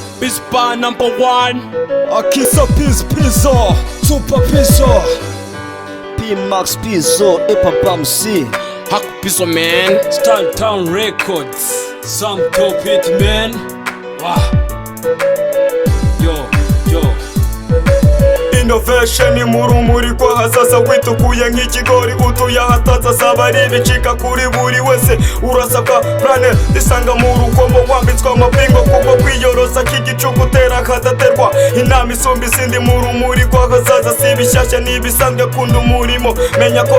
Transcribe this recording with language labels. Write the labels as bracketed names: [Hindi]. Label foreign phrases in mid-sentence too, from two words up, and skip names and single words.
[English] Pispa #1 Akisa Pizzo Super Pizzo P-Max Pizzo Papa MC Haku Pizzo man Style Town Records Some top hit man. Wow. Yo [Kinyarwanda] Innovation murumuri rwa hazaza witukuye nk'ikigori utuye ahataza saba ari ibicika kuri buri wese urasabwa planet isanga mu rugomo wambitswe amapingo kubwo kwiyorosa k'igicuku utera kadaterwa inama isumba izindi murumuri rwa hazaza si ibishyashya n'ibisanzwe kunda umurimo menya ko